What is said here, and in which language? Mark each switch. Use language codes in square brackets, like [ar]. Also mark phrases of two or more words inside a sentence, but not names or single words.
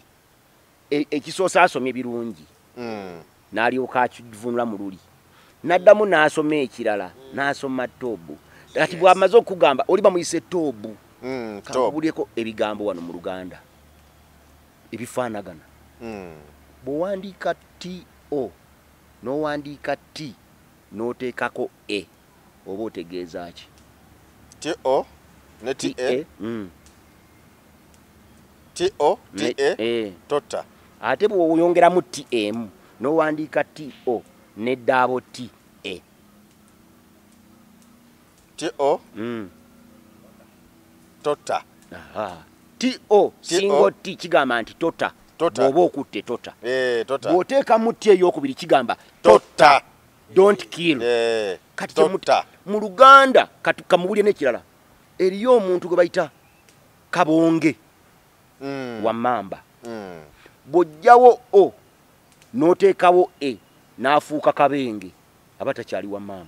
[lg] ekisoose asomye birungi n'alyoka akivunula mu luli n'addamu n'asoma ekirala n'asoma Tobu kati bw'amaze okugamba oli bamuyise Tobu kabulyeko ebigambo wano mu Luganda ebifaanagana bw'owandiika T-O n'owandiika T n'oteekako E oba otegeeza ki T-O ne T-E T-O T-E tota ate bw'oyongeramu T-M n'owandiika T-O n'eddaabo T-E T-O? Tota. T-O single T kigamba nti tota. Bw'oba okutte tota. Tota. Bw'oteeka mu T ey'okubiri kigamba tota. [en] Don't kill. [lg] Kati tota. Mu Luganda kati kamubulye n'ekirala. Eriyo omuntu gwe bayita Kabonge wa Mamba. Bw'ojjawo O n'oteekawo E n'afuuka Kabenge aba takyali wa Mamba.